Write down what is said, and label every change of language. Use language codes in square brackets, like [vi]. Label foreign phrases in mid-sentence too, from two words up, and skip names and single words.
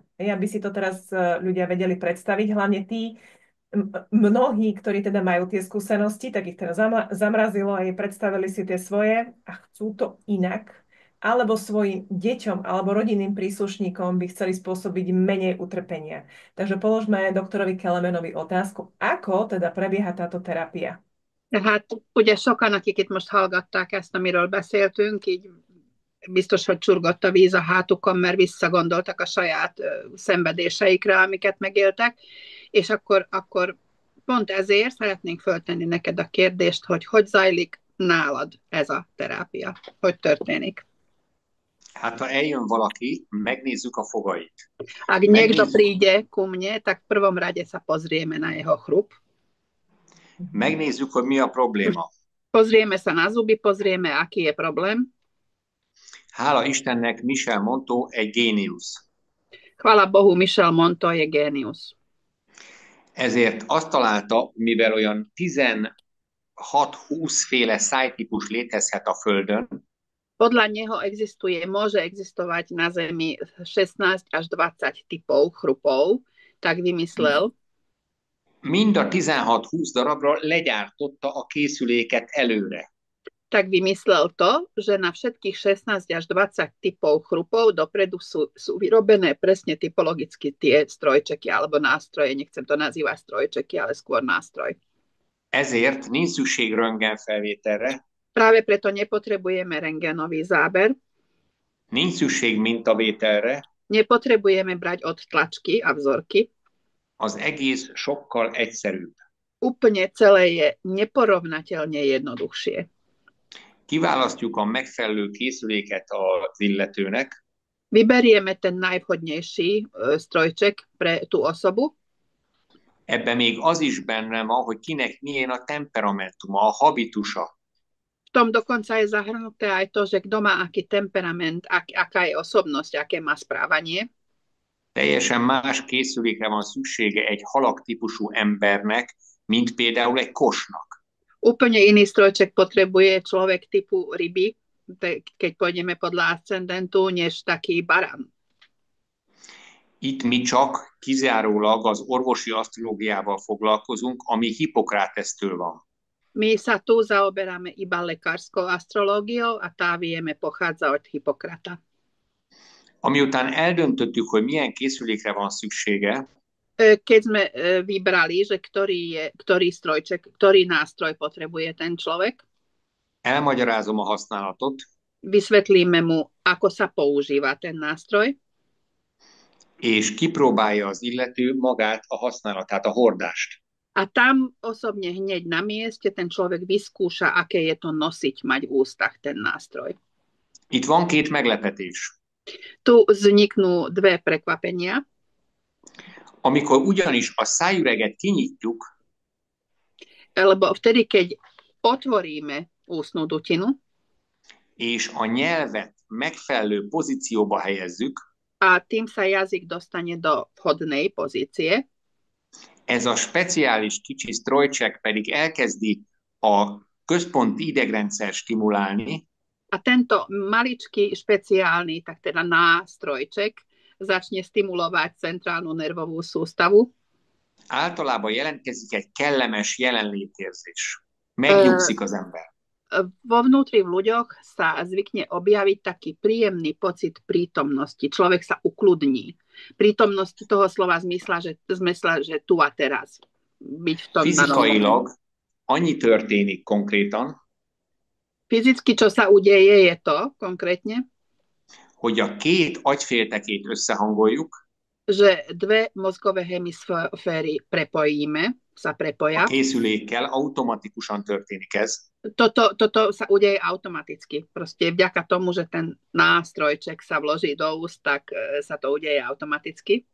[sk] Aby si to teraz ľudia vedeli predstaviť, hlavne tí, mnohí, ktorí teda majú tie skúsenosti, tak ich teraz zamrazilo a predstavili si tie svoje a chcú to inak, alebo svojim deťom alebo rodinným príslušníkom by chceli spôsobiť menej utrpenia. Takže položme doktorovi Kelemenovi otázku, ako teda prebieha táto terapia. [hu] Tehát ugye sokan, akik itt most hallgatták ezt, amiről beszéltünk, így biztos, hogy csurgott a víz a hátukon, mert visszagondoltak a saját szenvedéseikre, amiket megéltek, és akkor pont ezért szeretnénk föltenni neked a kérdést, hogy zajlik nálad ez a terápia, hogy történik. Hát ha eljön valaki, megnézzük a fogait. [sk] Ak niekto príde ku mne, tak v prvom rade sa pozrieme na jeho chrup. [hu] Megnézzük, hogy mi a probléma. [sk] Pozrieme sa na zuby, pozrieme, aký je problém. [hu] Hála Istennek, Michel Monto egy géniusz. [sk] Chvála Bohu, Michel Monto je géniusz. [hu] Ezért azt találta, mivel olyan 16-20 féle szájtípus létezhet a Földön, [sk] podľa neho môže existovať na Zemi 16 až 20 typov chrupov, tak vymyslel. [hu] Mind a 16-20 darabra legyártotta a készüléket előre. [sk] Tak vymyslel to, že na všetkých 16 až 20 typov chrupov dopredu sú vyrobené presne typologicky tie strojčeky alebo nástroje. Nechcem to nazývať strojčeky, ale skôr nástroj. [hu] Ezért nincs szükség röntgenfelvételre. [sk] Práve preto nepotrebujeme rentgenový záber. [hu] Nincs szükség mintavételre. [sk] Nepotrebujeme brať odtlačky a vzorky. [hu] Az egész sokkal egyszerűbb. [sk] Úplne celé je neporovnateľne jednoduchšie. [hu] Kiválasztjuk a megfelelő készüléket az illetőnek. [sk] Vyberieme ten najvhodnejší strojček pre tú osobu. [hu] Ebben még az is benne van, hogy kinek milyen a temperamentuma, a habitusa. [sk] V tom dokonca je zahrnuté aj to, že kto má aký temperament, aká je osobnosť, aké má správanie. [hu] Teljesen más készülékre van szüksége egy halak típusú embernek, mint például egy kosnak. [sk] Úplne iný strojček potrebuje človek typu ryby, keď pôjdeme podľa ascendentu, než taký barán. [hu] Itt mi csak kizárólag az orvosi asztrológiával foglalkozunk, ami Hippokratesztől van. [sk] My sa tu zaoberáme iba lekárskou astrológiou a tá vieme pochádza od Hippokrata. [hu] Amiután eldöntöttük, hogy milyen készülékre van szüksége, [sk] Keď sme vybrali, že ktorý nástroj potrebuje ten človek, [hu] elmagyarázom a használatot, [sk] vysvetlíme mu, ako sa používa ten nástroj [hu] és kipróbálja az illető magát a használatát, a hordást. [sk] a tam osobne hneď na mieste ten človek vyskúša, aké je to nosiť, mať v ústach ten nástroj. [hu] Itt van két meglepetés. [sk] Tu vzniknú dve prekvapenia. [hu] Amikor ugyanis a szájüreget kinyitjuk, [sk] Lebo vtedy, keď otvoríme ústnu dutinu [hu] és a nyelvet megfelelő pozícióba helyezzük, [sk] a tým sa jazyk dostane do vhodnej pozície, [hu] ez a speciális kicsi strojcsek pedig elkezdi a központi idegrendszer stimulálni, [sk] a tento maličký špeciálny, tak teda nástrojček začne stimulovať centrálnu nervovú sústavu. [hu] általában jelentkezik egy kellemes jelenlétérzés. Megnyugszik az ember. [sk] Vo vnútri v ľuďoch sa zvykne objaviť taký príjemný pocit prítomnosti. Človek sa ukludní. Prítomnosť toho slova zmysla, že tu a teraz. Byť v tom [hu] Fizikailag annyi történik konkrétan, [sk] fyzicky, čo sa udeje, je to konkrétne, [hu] hogy a két agyféltekét összehangoljuk, [sk] že dve mozgové hemisféry sa prepoja. [hu] a készülékkel automatikusan történik ez. [sk] Toto sa udeje automaticky. Proste vďaka tomu, že ten nástrojček sa vloží do úst, tak sa to udeje automaticky.